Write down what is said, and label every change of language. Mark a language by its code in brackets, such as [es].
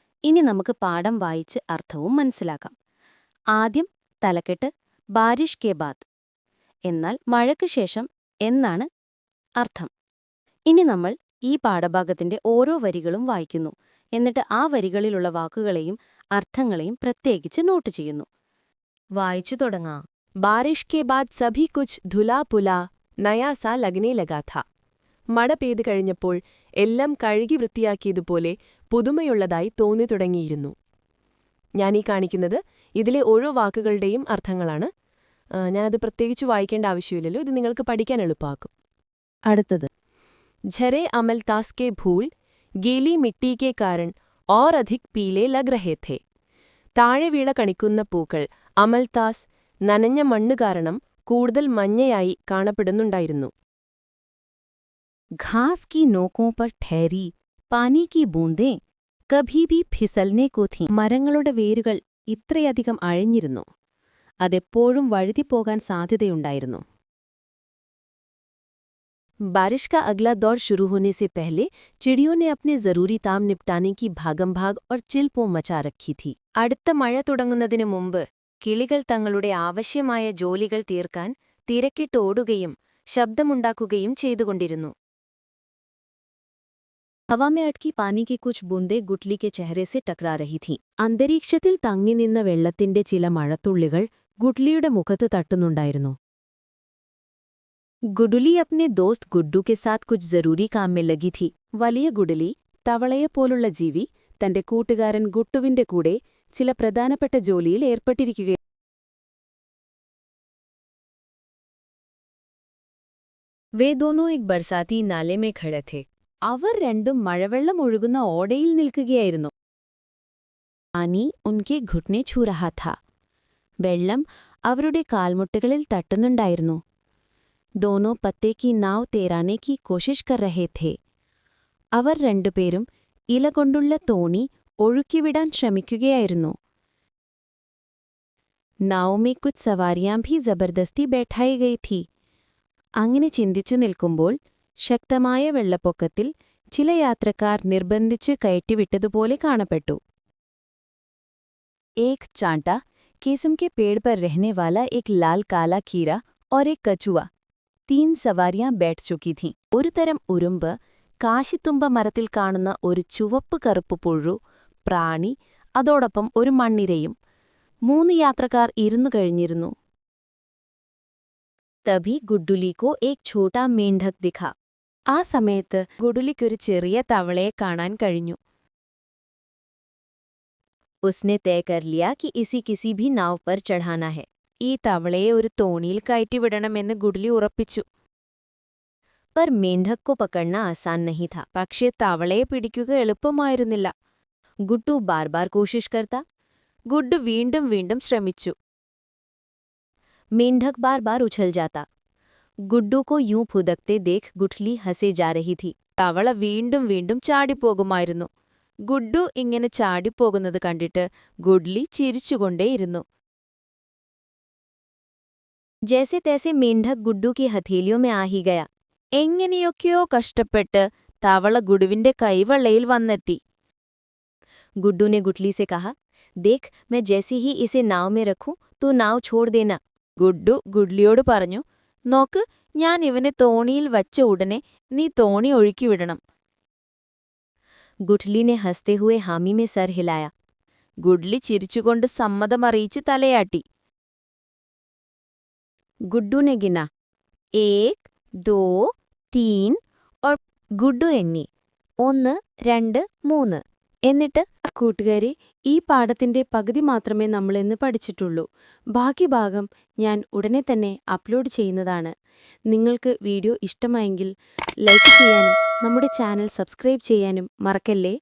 [ml] ഇനി നമുക്ക് പാഠം വായിച്ച് അർത്ഥവും മനസ്സിലാക്കാം. ആദ്യം തലക്കെട്ട് [hi] ബാരിഷ് കെ ബാദ് [ml] എന്നാൽ മഴയ്ക്ക് ശേഷം എന്നാണ് അർത്ഥം. ഇനി നമ്മൾ ഈ പാഠഭാഗത്തിന്റെ ഓരോ വരികളും വായിക്കുന്നു. എന്നിട്ട് ആ വരികളിലുള്ള വാക്കുകളെയും അർത്ഥങ്ങളെയും പ്രത്യേകിച്ച് നോട്ട് ചെയ്യുന്നു. വായിച്ചു തുടങ്ങാം. [hi] बारिश के बाद सभी कुछ धुला पुला नया सा लगने लगा था. [ml] മഴ പെയ്തു കഴിഞ്ഞപ്പോൾ എല്ലാം കഴുകി വൃത്തിയാക്കിയതുപോലെ പുതുമയുള്ളതായി തോന്നി തുടങ്ങിയിരുന്നു. ഞാൻ ഈ കാണിക്കുന്നത് ഇതിലെ ഓരോ വാക്കുകളുടെയും അർത്ഥങ്ങളാണ്. ഞാനത് പ്രത്യേകിച്ച് വായിക്കേണ്ട ആവശ്യമില്ലല്ലോ, ഇത് നിങ്ങൾക്ക് പഠിക്കാൻ എളുപ്പമാക്കും. അടുത്തത് [hi] झरे अमलतास के फूल गीली मिट्टी के कारण और अधिक पीले लग रहे थे. [ml] താഴെ വീണ കണിക്കുന്ന പൂക്കൾ അമൽതാസ് നനഞ്ഞ മണ്ണ് കാരണം കൂടുതൽ മഞ്ഞയായി കാണപ്പെടുന്നുണ്ടായിരുന്നു. [hi] घास की नोकों पर ठहरी पानी की बूंदें कभी भी फिसलने को थीं. [ml] മരങ്ങളുടെ വേരുകൾ ഇത്രയധികം അഴിഞ്ഞിരുന്നു, അതെപ്പോഴും വഴുതിപ്പോകാൻ സാധ്യതയുണ്ടായിരുന്നു. [hi] बारिश का अगला दौर शुरू होने से पहले चिड़ियों ने अपने जरूरी काम निपटाने की भागमभाग और चिलपो मचा रखी थी. [ml] അടുത്ത മഴ തുടങ്ങുന്നതിനു മുമ്പ് കിളികൾ തങ്ങളുടെ ആവശ്യമായ ജോലികൾ തീർക്കാൻ തിരക്കിട്ടോടുകയും ശബ്ദമുണ്ടാക്കുകയും ചെയ്തുകൊണ്ടിരുന്നു. [hi] हवा में अटकी पानी की कुछ बूंदें गुटली के चेहरे से टकरा रही थीं. [ml] അന്തരീക്ഷത്തിൽ തങ്ങിനിന്ന വെള്ളത്തിന്റെ ചില മഴത്തുള്ളികൾ ഗുഡ്ലിയുടെ മുഖത്ത് തട്ടുന്നുണ്ടായിരുന്നു. [hi] गुडुली अपने दोस्त गुड्डू के साथ कुछ जरूरी काम में लगी थी. [ml] വലിയ ഗുഡലി, തവളയെപ്പോലുള്ള ജീവി, തന്റെ കൂട്ടുകാരൻ ഗുട്ടുവിന്റെ കൂടെ ചില പ്രധാനപ്പെട്ട ജോലിയിൽ ഏർപ്പെട്ടിരിക്കുകയാണ്. [hi] वे दोनों एक बरसाती नाले में खड़े थे. [ml] അവർ രണ്ടും മഴവെള്ളം ഒഴുകുന്ന ഓടയിൽ നിൽക്കുകയായിരുന്നു. [hi] पानी उनके घुटने छू रहा था. [ml] വെള്ളം അവരുടെ കാൽമുട്ടുകളിൽ തട്ടുന്നുണ്ടായിരുന്നു. [hi] दोनों पत्ते की नाव तैराने की कोशिश कर रहे थे. [ml] അവർ രണ്ടുപേരും ഇല കൊണ്ടുള്ള തോണി ഒഴുക്കിവിടാൻ ശ്രമിക്കുകയായിരുന്നു. [hi] नाव में कुछ सवारियां भी जबरदस्ती बैठाई गई थी. [ml] അങ്ങനെ ചിന്തിച്ചു നിൽക്കുമ്പോൾ ശക്തമായ വെള്ളപ്പൊക്കത്തിൽ ചില യാത്രക്കാർ നിർബന്ധിച്ച് കയറ്റിവിട്ടതുപോലെ കാണപ്പെട്ടു. [hi] एक चांटा, केसम के पेड़ पर रहने वाला एक लाल काला कीड़ा और एक कछुआ, 3 സവാരിയാ बैठ चुकी थीं. [ml] ഒരു തരം ഉറുമ്പ്, കാശിത്തുമ്പ മരത്തിൽ കാണുന്ന ഒരു ചുവപ്പ് കറുപ്പ് പുഴു, പ്രാണി, അതോടൊപ്പം ഒരു മണ്ണിരയും 3 യാത്രക്കാർ ഇരുന്നു കഴിഞ്ഞിരുന്നു. [hi] तभी गुड्डुली को एक छोटा मेंढक दिखा. [ml] ആ സമയത്ത് ഗുഡുലിക്കൊരു ചെറിയ തവളയെ കാണാൻ കഴിഞ്ഞു. [hi] उसने तय कर लिया कि इसी किसी भी नाव पर चढ़ाना है. [ml] ഈ തവളയെ ഒരു തോണിയിൽ കയറ്റിവിടണമെന്ന് ഗുഡുലി ഉറപ്പിച്ചു. [hi] पर मेंढक को पकड़ना आसान नहीं था. [ml] പക്ഷേ തവളയെ പിടിക്കുക എളുപ്പമായിരുന്നില്ല. [hi] गुड्डू बार बार कोशिश करता. [ml] ഗുഡ്ഡു വീണ്ടും വീണ്ടും ശ്രമിച്ചു. [hi] मेंढक बार बार उछल जाता. गुड्डू को यूं फुदकते देख गुठली हंसे जा रही थी. [ml] തവള വീണ്ടും വീണ്ടും ചാടിപ്പോകുമായിരുന്നു. ഗുഡ്ഡു ഇങ്ങനെ ചാടിപ്പോകുന്നത് കണ്ടിട്ട് ഗുഡ്ലി ചിരിച്ചുകൊണ്ടേയിരുന്നു. [hi] जैसे तैसे मेंढक गुड्डू की हथेलियों में आ ही गया. [ml] എങ്ങനെയൊക്കെയോ കഷ്ടപ്പെട്ട് തവള ഗുഡുവിന്റെ കൈവെള്ളയിൽ വന്നെത്തി. [hi] गुड्डू ने गुठली से कहा, देख मैं जैसे ही इसे नाव में रखूं तो नाव छोड़ देना. [ml] ഗുഡ്ഡു ഗുഡ്ലിയോട് പറഞ്ഞു, നോക്ക്, ഞാൻ ഇവനെ തോണിയിൽ വച്ച ഉടനെ നീ തോണി ഒഴുക്കിവിടണം. [hi] गुठली ने हंसते हुए हामी में सर हिलाया. [ml] ഗുഡ്ലി ചിരിച്ചുകൊണ്ട് സമ്മതമറിയിച്ച് തലയാട്ടി. [hi] ഗുഡ്ഡു ने गिना 1 2 3 और [ml] ഗുഡ്ഡു എണ്ണി 1 2 3. എന്നിട്ട് കൂട്ടുകാരെ, ഈ പാഠത്തിന്റെ പകുതി മാത്രമേ നമ്മളിന്ന് പഠിച്ചിട്ടുള്ളൂ. ബാക്കി ഭാഗം ഞാൻ ഉടനെ തന്നെ അപ്ലോഡ് ചെയ്യുന്നതാണ്. നിങ്ങൾക്ക് വീഡിയോ ഇഷ്ടമായെങ്കിൽ ലൈക്ക് ചെയ്യാനും നമ്മുടെ ചാനൽ സബ്സ്ക്രൈബ് ചെയ്യാനും മറക്കല്ലേ.